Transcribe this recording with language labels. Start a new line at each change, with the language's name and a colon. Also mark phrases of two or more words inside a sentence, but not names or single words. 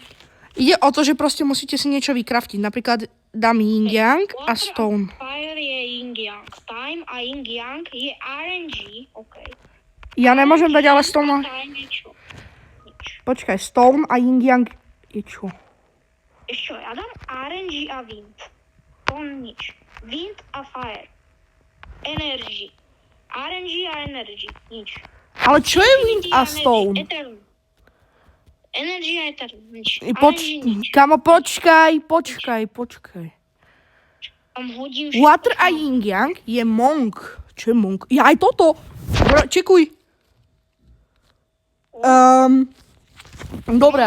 Slovak: Ide o to, že proste musíte si niečo vykraftiť. Napríklad dám Yin Yang a Stone. Fire je Yin Yang. Time a Yin Yang je RNG. OK. Ja nemôžem dať ale Stone. Time je čo? Nič. Počkaj, Stone a Yin Yang je čo? Ešte ja dám RNG a Wind. Stone nič. Wind a Fire. Energy. RNG a Energy. Nič. Ale čo je Wind a Stone? Eternum. Energy a Eternum. Nič. RNG nič. Kamo, počkaj. Tam hodím všetko. Water a Yin Yang je Monk. Čo je Monk? Ja aj toto. Čekuj. Dobre.